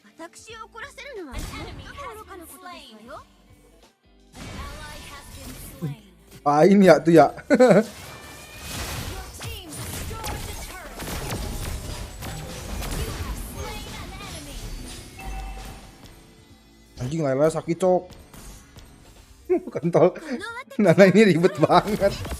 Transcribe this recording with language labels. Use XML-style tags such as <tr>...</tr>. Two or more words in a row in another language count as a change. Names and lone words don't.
<ja>私を怒らせるのは最も愚かなことですわよ。</ja> <id>Pain ya tuh ya. Anjing Layla sakit cok. Kontol. Nana ini ribet banget.</id>